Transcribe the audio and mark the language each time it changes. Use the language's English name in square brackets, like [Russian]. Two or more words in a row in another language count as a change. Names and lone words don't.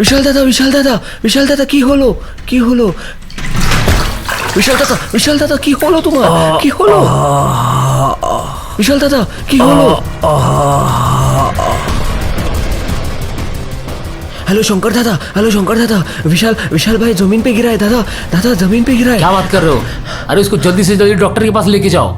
[Bangla] কি হলো विशाल दादा কি হলো তোমার विशाल दादा কি হলো [Hindi] हेलो शंकर दादा, हेलो शंकर दादा, विशाल विशाल भाई जमीन पे गिरा है दादा, दादा जमीन पे गिरा है। क्या बात कर रहे हो? अरे उसको जल्दी से जल्दी डॉक्टर के पास लेके जाओ।